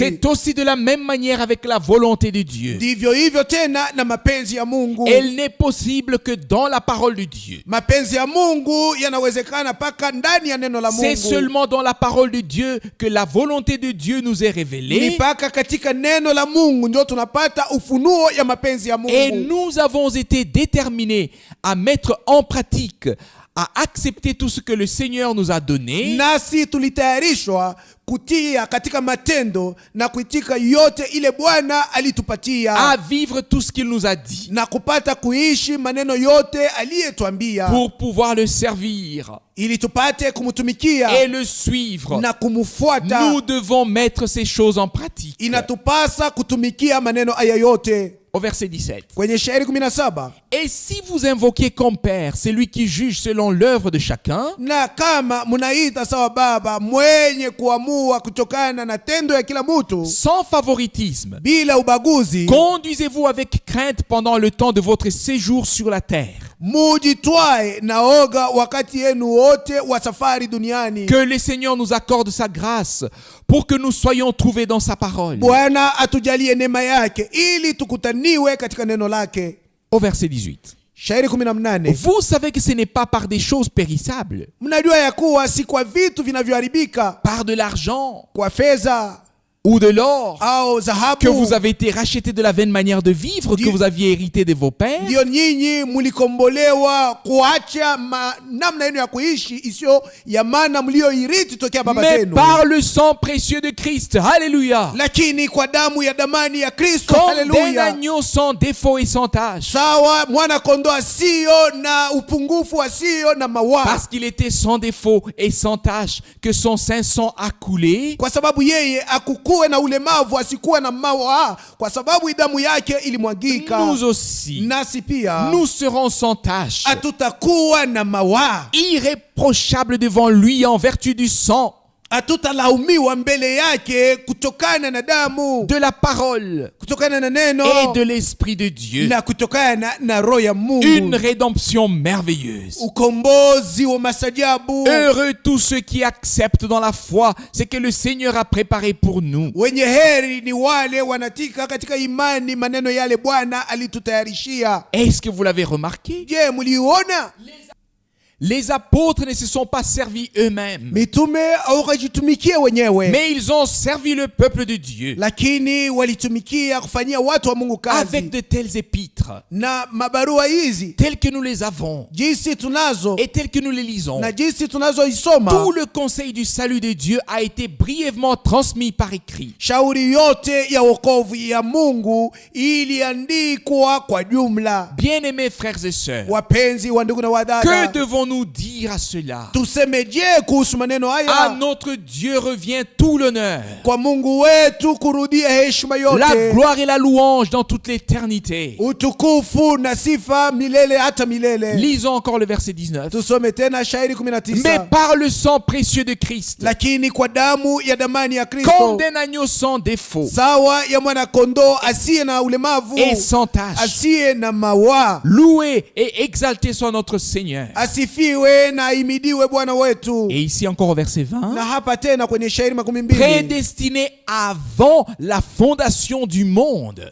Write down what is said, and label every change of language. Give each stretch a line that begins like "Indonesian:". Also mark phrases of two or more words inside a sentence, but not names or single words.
French: C'est aussi de la même manière avec la volonté de Dieu.
Swahili: Ndivyo hivyo tena na mapenzi ya Mungu.
French: Elle n'est possible que dans la parole de Dieu.
Swahili: Mapenzi ya Mungu yanawezekana paka ndani ya neno la
French: C'est
Swahili: Mungu.
French: seulement dans la parole de Dieu que la volonté de Dieu nous est
Swahili: Ni
French: révélée.
Swahili: paka katika neno la Mungu ndio tunapata ufunuo ya mapenzi ya Mungu.
French: Et nous avons été déterminés à mettre en pratique, à accepter tout ce que le Seigneur nous a donné,
Swahili: Nasi tulitayarishwa kutia katika matendo na kuitika yote ile Bwana alitupatia,
French: à vivre tout ce qu'il nous a dit,
Swahili: na kupata kuishi maneno yote aliyetuambia,
French: pour pouvoir le servir
Swahili: ili tupate kumtumikia
French: et le suivre.
Swahili: na kumfuata.
French: Nous devons mettre ces choses en pratique.
Swahili: Inatupasa kutumikia maneno haya yote.
French: Au verset 17.
Swahili: Kwenye shairi 17,
French: Et si vous invoquez comme Père celui qui juge selon l'œuvre de chacun,
Swahili: na kama munaita sawa Baba mwenye kuamua kutokana na tendo ya kila mtu
French: sans favoritisme,
Swahili: bila ubaguzi,
French: conduisez-vous avec crainte pendant le temps de votre séjour sur la terre.
Swahili: mujitwae na oga wakati yenu wote wa safari duniani.
French: Que le Seigneur nous accorde sa grâce pour que nous soyons trouvés dans sa parole.
Swahili: Bwana atujalie neema yake ili tukutaniwe katika neno lake.
French: Au verset 18.
Swahili: Shairi 18.
French: Vous savez que ce n'est pas par des choses périssables,
Swahili: Mnajua ya kuwa si kwa vitu vinavyoharibika,
French: par de l'argent
Swahili: kwa fedha
French: ou de l'or,
Swahili: au dhahabu,
French: que vous avez été rachetés de la vaine manière de vivre que vous aviez hérité de vos pères,
Swahili: ndio nyinyi mlikombolewa kuacha namna yenu ya kuishi isiyo ya maana mlioirithi tokea baba
French: mais
Swahili: zenu,
French: par le sang précieux de Christ. Alléluia.
Swahili: lakini kwa damu ya damani ya Kristo.
French: Comme d'un
Swahili: Haleluya.
French: agneau sans défaut et sans tache.
Swahili: Sawa mwana kondoo asiyo na upungufu, asiyo na mawaa,
French: Parce qu'il était sans défaut et sans tache, que son saint sang a coulé.
Swahili: kwa sababu yeye akukuwe na ulemavu, asikuwe na mawaa, kwa sababu damu yake ilimwagika.
French: Nous aussi,
Swahili: Nasi pia
French: nous serons sans tache,
Swahili: hatutakuwa na mawaa,
French: irréprochables devant lui en vertu du sang,
Swahili: hatutalaumiwa mbele yake kutokana na damu,
French: de la parole
Swahili: kutokana na neno
French: et de l'Esprit de Dieu.
Swahili: na kutokana na roho ya Mungu.
French: Une rédemption merveilleuse.
Swahili: Ukombozi wa masajabu.
French: Heureux tous ceux qui acceptent dans la foi ce que le Seigneur a préparé pour nous.
Swahili: Wenye heri ni wale wanatika katika imani maneno yale Bwana alitutayarishia.
French: Est-ce que vous l'avez remarqué?
Swahili: Je, mliona?
French: Les apôtres ne se sont pas servis eux-mêmes,
Swahili: Mitume hawajitumikia wenyewe,
French: mais ils ont servi le peuple de Dieu
Swahili: lakini walitumikia kufanyia watu wa Mungu
French: avec
Swahili: kazi.
French: de telles épîtres,
Swahili: Na mabarua hizi
French: telles que nous les avons
Swahili: jinsi tunazo
French: et telles que nous les lisons.
Swahili: na jinsi tunazoisoma,
French: Tout le conseil du salut de Dieu a été brièvement transmis par écrit.
Swahili: shauri yote ya wokovu ya Mungu iliandikwa kwa jumla.
French: Bien-aimés frères et sœurs,
Swahili: Wapenzi wa ndugu na
French: que
Swahili: wadada,
French: devons-nous dire à cela?
Swahili: tuseme je kuhusu maneno
French: À
Swahili: haya?
French: notre Dieu revient tout l'honneur,
Swahili: Kwa Mungu wetu kurudia heshima
French: la
Swahili: yote,
French: gloire et la louange dans toute l'éternité.
Swahili: utukufu na sifa milele hata milele.
French: Lisons encore le verset 19.
Swahili: Tusome tena shairi
French: Mais
Swahili: 19.
French: par le sang précieux de Christ,
Swahili: Lakini kwa damu ya damani ya
French: comme
Swahili: Kristo,
French: d'un agneau sans défaut
Swahili: sawa ya mwana kondoo asiye na ulemavu,
French: et sans tache,
Swahili: asiye na mawaa,
French: loué et exalté soit notre Seigneur.
Swahili: asifiwe na ahimidiwe Bwana wetu.
French: Et ici encore au verset 20.
Swahili: Na hapa tena kwenye shairi 20,
French: Prédestiné avant la fondation du monde,